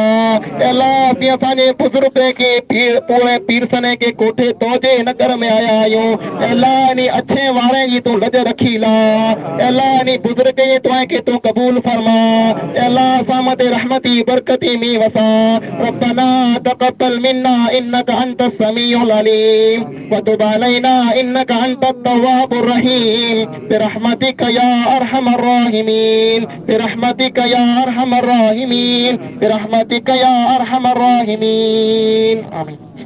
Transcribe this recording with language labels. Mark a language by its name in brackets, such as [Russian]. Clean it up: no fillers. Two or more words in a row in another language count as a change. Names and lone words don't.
[Sindhi] अल्लाह असीं असांजे बुज़ुर्ग खे पूरे पीरसने के कोठे तोजे हिन घर में आया आहियूं। अल्लाह इन अच्छे वारे जी तूं लज रखी ला। अल्लाह इन बुज़ुर्ग जे दुआ खे तूं कबूल फरमा। अल्लाह असां मथे रहमती बरकती मींहुं वसा। [Arabic] ربنا تقبل منا إنك أنت السميع العليم وتب علينا إنك أنت التواب الرحيم برحمتك يا أرحم الراحمين، برحمتك يا أرحم الراحمين، برحمتك يا أرحم الراحمين. آمين.